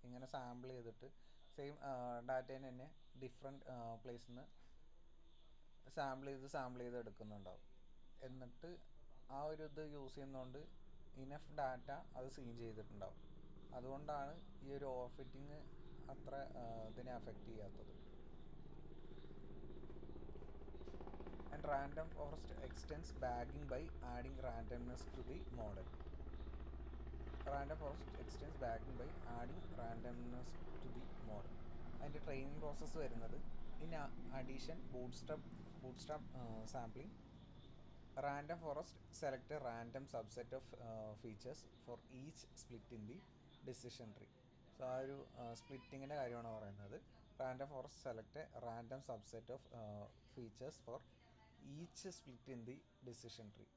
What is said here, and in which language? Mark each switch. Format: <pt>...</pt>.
<ml>ഇങ്ങനെ സാമ്പിൾ ചെയ്തിട്ട് സെയിം ഡാറ്റേനെ തന്നെ ഡിഫറെൻറ്റ് പ്ലേസിൽ നിന്ന് സാമ്പിൾ ചെയ്ത് എടുക്കുന്നുണ്ടാവും. എന്നിട്ട് ആ ഒരു ഇത് യൂസ് ചെയ്യുന്നതുകൊണ്ട് ഇനഫ് ഡാറ്റ അത് സീൻ ചെയ്തിട്ടുണ്ടാവും. അതുകൊണ്ടാണ് ഈ ഒരു ഓവർ ഫിറ്റിംഗ് അത്ര ഇതിനെ അഫക്റ്റ് ചെയ്യാത്തത്.</ml> <en>And random forest extends bagging by adding randomness to the model. Random forest extends bagging by adding randomness to the model.</en> <ml>അതിൻ്റെ ട്രെയിനിങ് പ്രോസസ്സ് വരുന്നത് in addition bootstrap sampling.</ml> <en>Random forest select a random subset of features for each split in the decision tree.</en> <ml>ആ ഒരു സ്പ്ലിറ്റിങ്ങിൻ്റെ കാര്യമാണ് പറയുന്നത്.</ml> <en>Random forest select a random subset of features for each split in the decision tree.</en>